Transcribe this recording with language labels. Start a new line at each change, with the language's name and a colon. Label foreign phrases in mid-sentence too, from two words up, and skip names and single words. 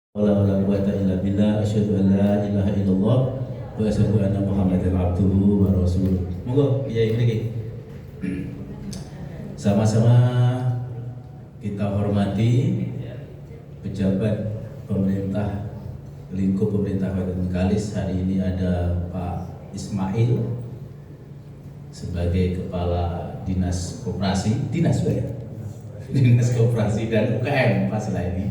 Arabic: ولا قوة إلا بالله، أشهد أن لا إله إلا الله وأشهد أن محمدا عبده ورسوله.
Javanese: Monggo kiai mriki.
Indonesian: Sama-sama kita hormati pejabat pemerintah lingkup pemerintah Kabupaten Bengkalis. Hari ini ada Pak Ismail sebagai Kepala Dinas Koperasi, Dinas Koperasi dan UKM pas ini.